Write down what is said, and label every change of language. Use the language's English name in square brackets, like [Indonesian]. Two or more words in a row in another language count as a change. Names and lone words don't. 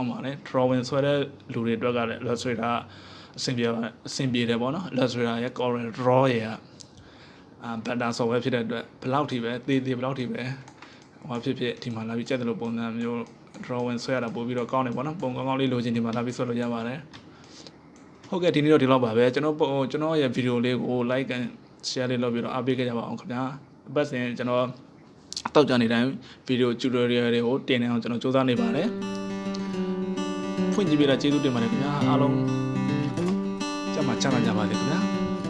[Burmese] င်းပါတယ် drawing ဆွဲတဲ့လူတွေအတွက်ကလည်း Illustrator အဆင်ပြေတယ်ပေါ့နော် Illustrator ရဲ့ Corel Draw ရဲ့ [English] better software [Burmese] ဖြစ်တဲ့အတွက်ဘယ်လောက်ထိပဲသေးဘယ်လောက်ထိပဲဟောဖြစ်ဒီမှာလာပြီးကြက်တယ်လို့ပုံစံမျိုး drawing ဆွဲရတာပို့ပြီးတော့ကောင်းတယ်ပေါ့နော်ပုံကောင်းလေးလိုချင်ဒီမှာလာပြီးဆွဲလို့ရပါတယ်ဟုတ်ကဲ့ဒီနေ့တော့ဒီလောက်ပါပဲကျွန်တော်ရဲ့ဗီဒီယိုလေးကို [English] like and share [Burmese] လေးလုပ်ပြီးတော့အားပေးခဲ့ကြပါအောင်ခင်ဗျာအပတ်စဉ်ကျွန်တော်တောက်ကြနေတိုင်းဗီဒီယို tutorial တွေကိုတင်နေအောင်ကျွန်တော်စူးစမ်းနေပါတယ်ဖွင့်ကြည့်ပေးတာကျေးဇူးတင်ပါတယ်ခင်ဗျာအားလုံးကျမချမ်းသာကြပါစေခင်ဗျာ